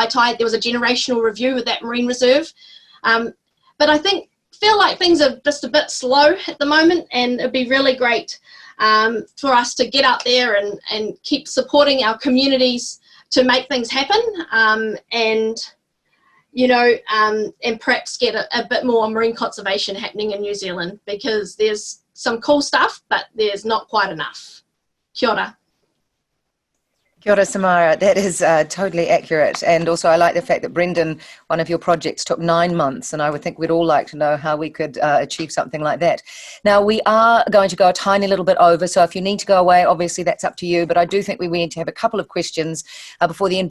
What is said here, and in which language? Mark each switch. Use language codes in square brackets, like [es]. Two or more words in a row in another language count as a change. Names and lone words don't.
[en] There was a generational review with that Marine Reserve. But I feel like things are just a bit slow at the moment, and it'd be really great for us to get out there and keep supporting our communities to make things happen, and perhaps get a bit more marine conservation happening in New Zealand, because there's some cool stuff, but there's not quite enough. [mi] Kia ora. Kia ora, Samara. [en] That is totally accurate. And also I like the fact that, Brendan, one of your projects took 9 months, and I would think we'd all like to know how we could achieve something like that. Now, we are going to go a tiny little bit over, so if you need to go away, obviously that's up to you, but I do think we need to have a couple of questions before the end.